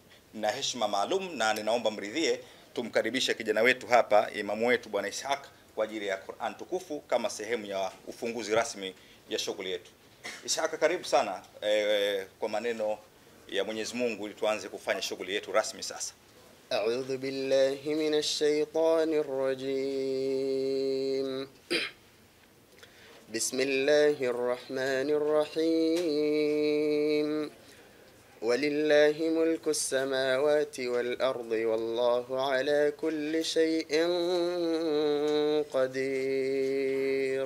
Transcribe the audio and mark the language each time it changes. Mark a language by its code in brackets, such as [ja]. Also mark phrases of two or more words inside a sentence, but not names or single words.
[sw] Na heshima maalum, na ninaomba mridhie tumkaribishe kijana wetu hapa, imamu wetu Bwana Ishaq, kwa ajili ya Qur'an tukufu kama sehemu ya ufunguzi rasmi ya shughuli yetu. Ishaq, karibu sana kwa maneno ya Mwenyezi Mungu ili tuanze kufanya shughuli yetu rasmi sasa. [ar] أعوذ بالله من الشيطان الرجيم. بسم الله الرحمن الرحيم. ولله ملك السماوات والأرض والله على كل شيء قدير.